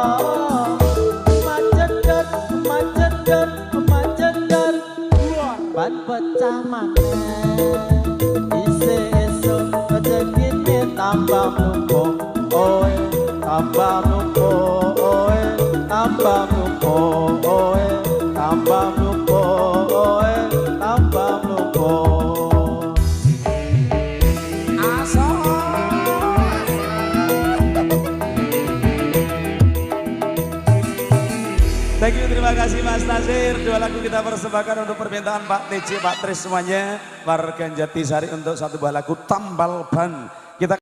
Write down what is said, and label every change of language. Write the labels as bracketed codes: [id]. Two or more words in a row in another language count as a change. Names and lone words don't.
[jv] majedor ban pecah maneh isih esuk rezekine tambah mlumpuk oe tambah mlumpuk oe tambah mlumpuk oe tambah mlumpuk oe tambah mlumpuk. [en] Thank you, [id] terima kasih Mas Nasir. Dua lagu kita persembahkan untuk permintaan Pak TJ, Pak Tris semuanya. Warga Jatisari untuk satu buah lagu Tambal Ban. Kita